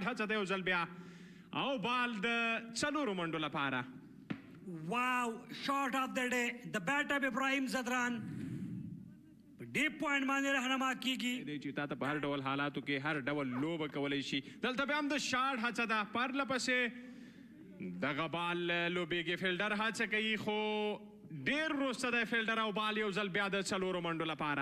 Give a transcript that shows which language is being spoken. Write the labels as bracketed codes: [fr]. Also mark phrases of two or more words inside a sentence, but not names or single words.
[ps] شاټ هڅه دی یو ځل بیا او بال د 4 منډو لپاره. [en] Wow, shot of the day. The bat of Ibrahim Zadran. [ps] ډیپ پوینټ باندې رهنما کیږي دی چې تا ته په هر ډول حالاتو کې هر ډول لوبه کولی شي. دلته بیا هم د شاټ هڅه ده، پرله پسې دغه بال لوبیږي. فیلډر هڅه کوي خو ډېر وروسته دی فیلډر او بال یو ځل بیا د څلورو منډو لپاره.